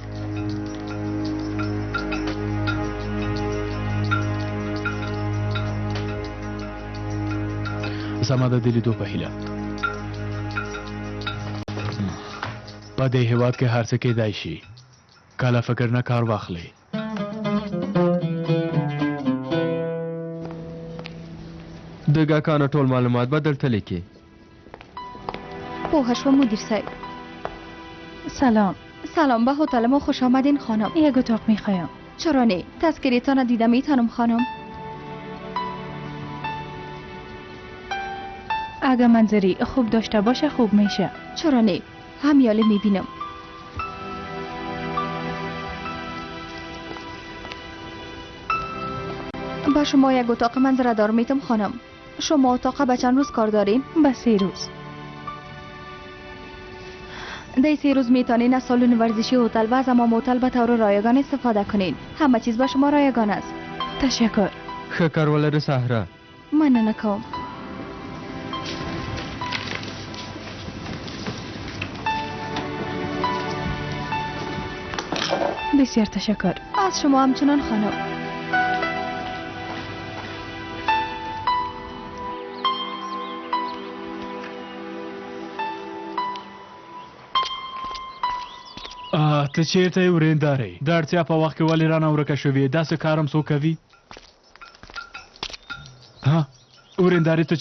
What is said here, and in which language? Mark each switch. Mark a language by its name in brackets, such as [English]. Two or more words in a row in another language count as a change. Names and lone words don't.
[Pashto] سمه ده د لیدو په هیله په دې هېواد کې هر څه کېدای شي کله فکر نه کار واخلئ د کاکانو ټول معلومات به درته لیکي پوه شوم مدیر صاحب. سلام. [Persian] سلام به هتل ما خوش آمدین خانم. یک اتاق میخوایم. چرا نه؟ تذکرتان دیده میتونم خانم. اگه منظری خوب داشته باشه خوب میشه. چرا نه؟ همیاله میبینم. با شما یک اتاق منظره دار میتم خانم. شما اتاق به چند روز کار دارین؟ به 3 روز. در 3 روز میتونین از سالن ورزشی هتل و از حمام هتل به طور رایگان استفاده کنین. همه چیز به شما رایگان است. تشکر. [Pashto] ښه کار ولرې سهره. مننه کوم. [Persian] بسیار تشکر. از شما همچنان خانم. [Pashto] ته چیرته یې ورېندارې د اړتیا په وخت کې ولې رانه ورکه شوې داسې کار هم څوک کوي ها ورېندارې ته